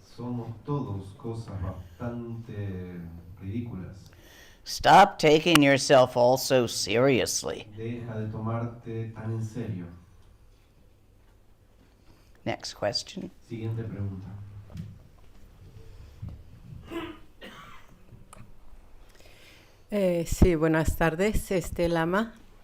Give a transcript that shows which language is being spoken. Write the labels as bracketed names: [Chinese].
[Spanish] Somos todos cosas bastante ridículas. [English] Stop taking yourself all so seriously. [Spanish] Deja de tomarte tan en serio. [English] Next question. [Spanish] Siguiente pregunta. Sí, buenas tardes, Lama.